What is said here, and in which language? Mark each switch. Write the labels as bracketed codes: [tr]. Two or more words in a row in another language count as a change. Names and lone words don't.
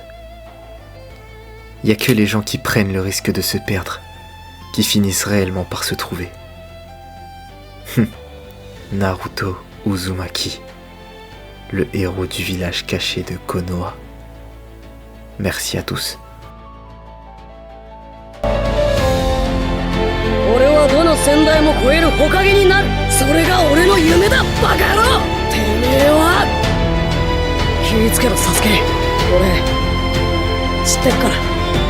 [fr] Il n'y a que les gens qui prennent le risque de se perdre, qui finissent réellement par se trouver. Naruto Uzumaki, le héros du village caché de Konoha. Merci à tous. [ja] 俺はどの先代も超える火影になるそれが俺の夢だバカ野郎てめえは気ぃつけろサスケ俺知ってっから